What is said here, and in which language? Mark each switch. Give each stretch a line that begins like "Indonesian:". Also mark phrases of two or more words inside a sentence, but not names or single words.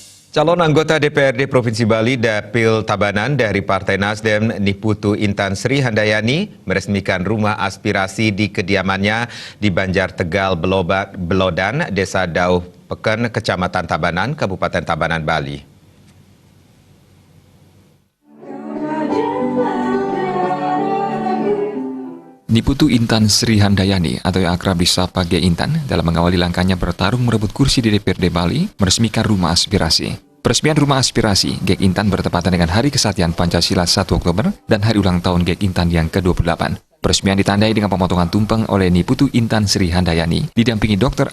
Indonesian: Calon anggota DPRD Provinsi Bali Dapil Tabanan dari Partai Nasdem Niputu Intan Sri Handayani meresmikan rumah aspirasi di kediamannya di Banjar Tegal Belodan, Desa Dauh Peken, Kecamatan Tabanan, Kabupaten Tabanan, Bali. Niputu Intan Sri Handayani atau yang akrab disapa G. Intan dalam mengawali langkahnya bertarung merebut kursi di DPRD Bali meresmikan rumah aspirasi. Peresmian rumah aspirasi G. Intan bertepatan dengan Hari Kesatian Pancasila 1 Oktober dan hari ulang tahun G. Intan yang ke-28. Peresmian ditandai dengan pemotongan tumpeng oleh Niputu Intan Sri Handayani didampingi Dr.